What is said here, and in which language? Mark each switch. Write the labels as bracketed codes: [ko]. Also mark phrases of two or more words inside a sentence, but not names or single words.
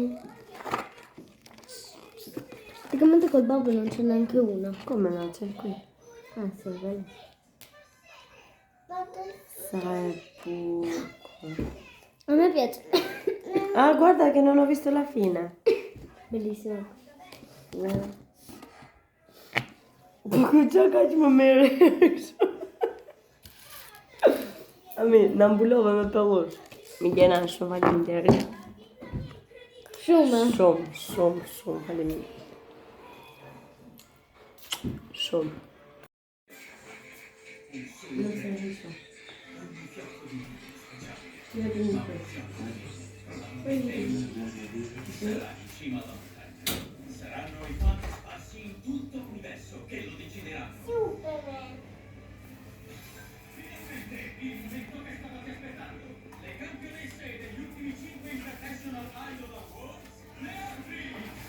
[it] Praticamente col babbo non c'è neanche uno. Come no, c'è qui. Ah sì, bello. Sai buco. A me piace. Ah, guarda che non ho visto la fine. Bellissimo. [sq] Ku qa ka që më mere. Ami, në mbulove me pellush. Milena, shumë faleminderit. Shumë. Shumë faleminderit. Shumë. [it] Saranno i fatti sparsi in tutto l'universo che lo decideranno. Superman. Finalmente il momento che stavate aspettando. Le campionesse degli ultimi 5 International Idol Awards, le Arti.